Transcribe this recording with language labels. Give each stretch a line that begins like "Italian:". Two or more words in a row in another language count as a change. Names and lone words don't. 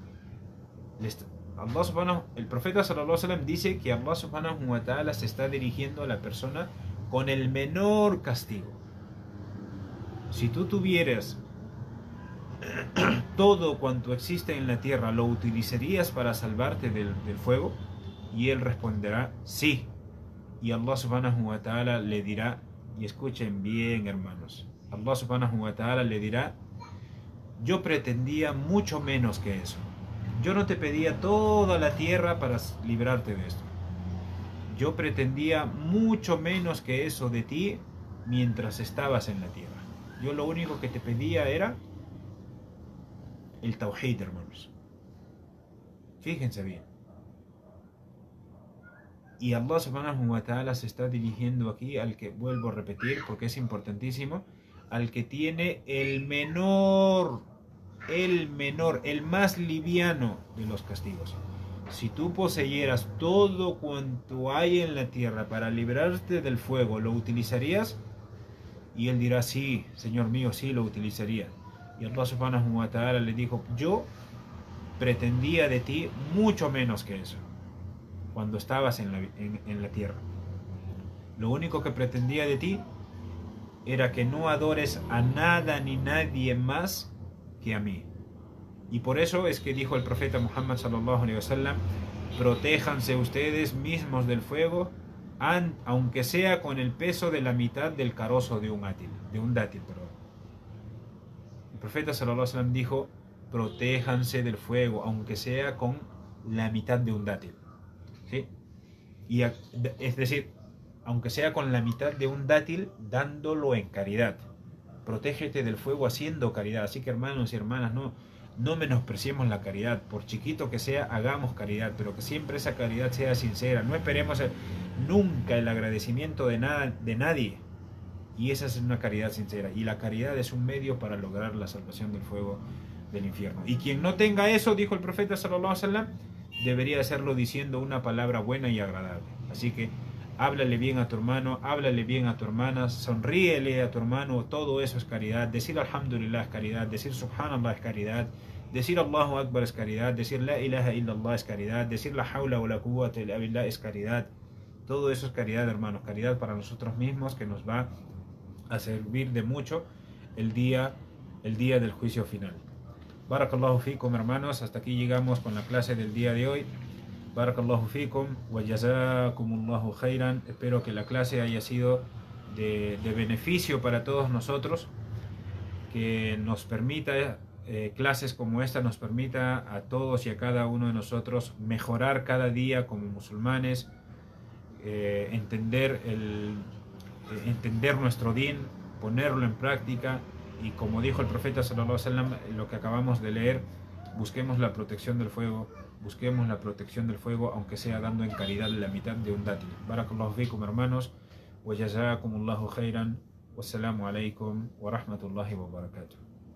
Spanish: El profeta
Arabic: صلى الله عليه وسلم
Spanish: dice que Allah
Arabic: سبحانه وتعالى
Spanish: se está dirigiendo a la persona con el menor castigo. Si tú tuvieras todo cuanto existe en la tierra, ¿lo utilizarías para salvarte del fuego? Y él responderá, sí. Y Allah
Arabic: سبحانه وتعالى
Spanish: le dirá, y escuchen bien, hermanos, Allah
Arabic: سبحانه وتعالى
Spanish: le dirá, yo pretendía mucho menos que eso. Yo no te pedía toda la tierra para librarte de esto. Yo pretendía mucho menos que eso de ti mientras estabas en la tierra. Yo lo único que te pedía era el tawhid, hermanos. Fíjense bien. Y Allah
Arabic: سبحانه وتعالى
Spanish: se está dirigiendo aquí al que, vuelvo a repetir porque es importantísimo, al que tiene el más liviano de los castigos. Si tú poseyeras todo cuanto hay en la tierra para librarte del fuego, ¿lo utilizarías? Y él dirá, sí, Señor mío, sí lo utilizaría. Y Allah
Arabic: سبحانه وتعالى
Spanish: le dijo, yo pretendía de ti mucho menos que eso cuando estabas en la tierra. Lo único que pretendía de ti era que no adores a nada ni nadie más que a mí. Y por eso es que dijo el profeta Muhammad
Arabic: صلى الله عليه وسلم,
Spanish: protéjanse ustedes mismos del fuego, aunque sea con el peso de la mitad del carozo de un dátil. El profeta
Arabic: صلى الله عليه وسلم
Spanish: dijo, protéjanse del fuego, aunque sea con la mitad de un dátil. ¿Sí? Es decir, aunque sea con la mitad de un dátil, dándolo en caridad. Protégete del fuego haciendo caridad. Así que, hermanos y hermanas, no menospreciemos la caridad. Por chiquito que sea, hagamos caridad, pero que siempre esa caridad sea sincera. No esperemos nunca el agradecimiento de nadie. Y esa es una caridad sincera. Y la caridad es un medio para lograr la salvación del fuego del infierno. Y quien no tenga eso, dijo el profeta
Arabic: صلى الله عليه وسلم,
Spanish: debería hacerlo diciendo una palabra buena y agradable. Así que háblale bien a tu hermano, háblale bien a tu hermana, sonríele a tu hermano, todo eso es caridad. Decir alhamdulillah es caridad, decir subhanallah es caridad, decir
Arabic: الله أكبر
Spanish: es caridad, decir
Arabic: لا إله إلا الله
Spanish: es caridad, decir
Arabic: لا حول ولا قوة إلا بالله
Spanish: es caridad. Todo eso es caridad, hermanos, caridad para nosotros mismos, que nos va a servir de mucho el día del juicio final.
Arabic: بارك الله فيكم,
Spanish: hermanos, hasta aquí llegamos con la clase del día de hoy.
Arabic: بارك الله فيكم وجزاكم الله خيرا.
Spanish: Espero que la clase haya sido de beneficio para todos nosotros, que nos permita, clases como esta nos permita a todos y a cada uno de nosotros mejorar cada día como musulmanes, entender nuestro din, ponerlo en práctica. Y como dijo el profeta
Arabic: صلى الله عليه وسلم,
Spanish: lo que acabamos de leer, busquemos la protección del fuego, aunque sea dando en caridad la mitad de un dátil.
Arabic: بارك الله فيكم, hermanos, وجزاكم الله خيرا والسلام عليكم ورحمة الله وبركاته.